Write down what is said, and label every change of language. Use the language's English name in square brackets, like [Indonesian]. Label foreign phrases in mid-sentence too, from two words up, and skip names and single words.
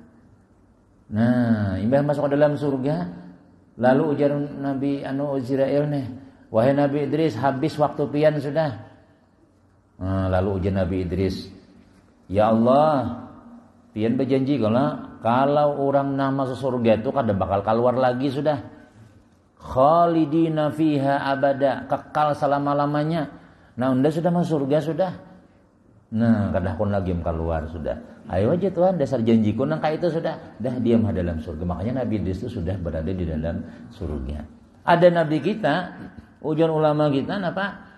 [Banjar] Nah, imbah masuk ke dalam surga, lalu ujar Nabi Israel nih, wahai Nabi Idris, habis waktu pian sudah. Nah, lalu ujar Nabi Idris, [Arabic] يا الله, [Banjar] pian berjanji kalau orang nang masuk surga itu kada bakal keluar lagi sudah. [Arabic] خالدين فيها أبدا, [Banjar] kekal selama-lamanya. Nah, unda sudah masuk surga sudah. Nah, kada kon lagi keluar sudah. Ayo aja Tuhan, dasar janjiku nang kayak itu sudah. Dah diam dalam surga. Makanya Nabi Idris itu sudah berada di dalam surga. Ada nabi kita, ujian ulama kita apa?